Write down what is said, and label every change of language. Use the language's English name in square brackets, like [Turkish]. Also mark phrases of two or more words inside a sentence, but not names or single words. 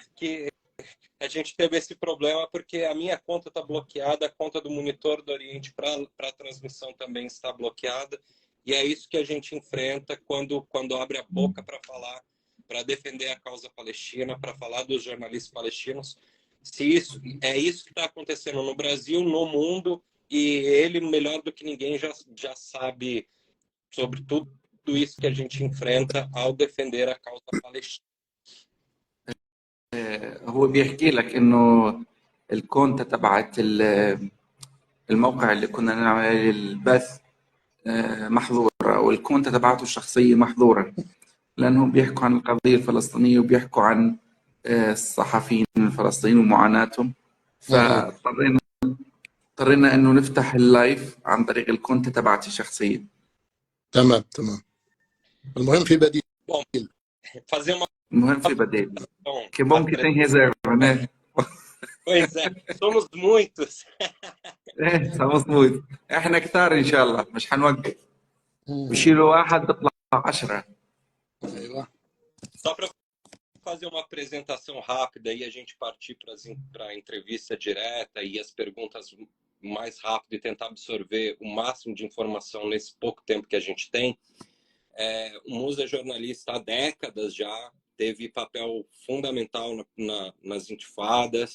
[Portuguese] que a gente teve esse problema porque a minha conta está bloqueada, a conta do monitor do Oriente para a transmissão também está bloqueada, e é isso que a gente enfrenta quando abre a boca para falar, para defender a causa palestina, para falar dos jornalistas palestinos. Se isso que está acontecendo no Brasil, no mundo, e ele, melhor do que ninguém, já sabe sobre tudo isso que a gente enfrenta ao defender a causa palestina. [Arabic] هو بيحكي لك انه الكونتا تبعت الموقع اللي كنا نعمل عليه البث محظورة، او الكونتا تبعته الشخصية محظورة، لانهم بيحكوا عن القضية الفلسطينية وبيحكوا عن الصحفيين الفلسطينيين ومعاناتهم. أها. فاضطرينا انه نفتح اللايف عن طريق الكونتا تبعتي الشخصية. تمام تمام. المهم في بديل. [Portuguese] Bom, fazer uma [Arabic] المهم في بديل. [Portuguese] Que bom que tem apresentação. reserva, né? Pois é, somos muitos. [Arabic] ايه مظبوط. احنا كتار ان شاء الله، مش حنوقف. بشيلوا واحد بيطلع 10. ايوه. [Portuguese] Só para fazer uma apresentação rápida e a gente partir para a entrevista direta e as perguntas mais rápido e tentar absorver o máximo de informação nesse pouco tempo que a gente tem. O Musa é jornalista há décadas já, teve papel fundamental nas intifadas.